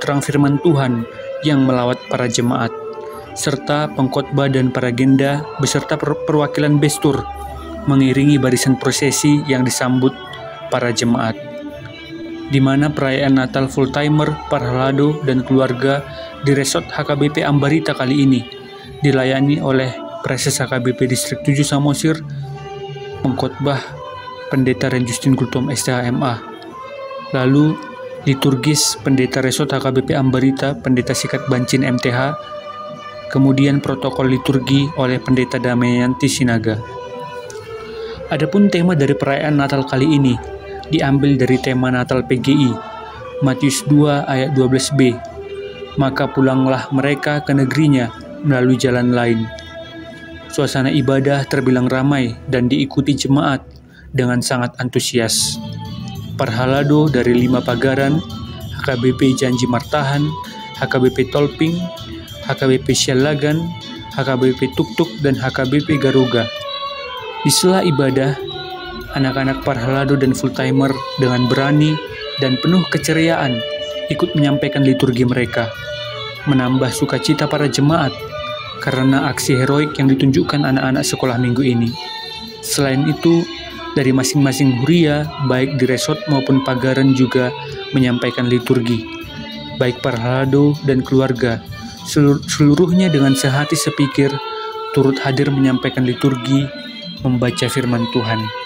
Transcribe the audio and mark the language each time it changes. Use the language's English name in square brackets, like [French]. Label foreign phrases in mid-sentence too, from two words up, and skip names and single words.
[Indonesian] terang firman Tuhan yang melawat para jemaat, serta pengkhotbah dan para genda beserta perwakilan bestur mengiringi barisan prosesi yang disambut para jemaat, di mana perayaan Natal Full-Timer, Parhalado, dan keluarga di Resort HKBP Ambarita kali ini dilayani oleh Preses HKBP Distrik 7 Samosir, pengkhotbah Pendeta Ren Justin Gultom STHMA. Lalu liturgis Pendeta Resort HKBP Ambarita, Pendeta Sikat Bancin MTH, kemudian protokol liturgi oleh Pendeta Damayanti Sinaga. Adapun tema dari perayaan Natal kali ini diambil dari tema Natal PGI, Matius 2 ayat 12b, maka pulanglah mereka ke negerinya melalui jalan lain. Suasana ibadah terbilang ramai dan diikuti jemaat dengan sangat antusias. Parhalado dari 5 pagaran, HKBP Janji Martahan, HKBP Tolping, HKBP Sialagan, HKBP Tuktuk, dan HKBP Garuga. Di sela ibadah, anak-anak Parhalado dan Full-Timer dengan berani dan penuh keceriaan ikut menyampaikan liturgi mereka, menambah sukacita para jemaat karena aksi heroik yang ditunjukkan anak-anak sekolah minggu ini. Selain itu, dari masing-masing huria, baik di resort maupun pagaran juga menyampaikan liturgi, baik Parhalado dan keluarga, seluruhnya dengan sehati sepikir, turut hadir menyampaikan liturgi, membaca firman Tuhan.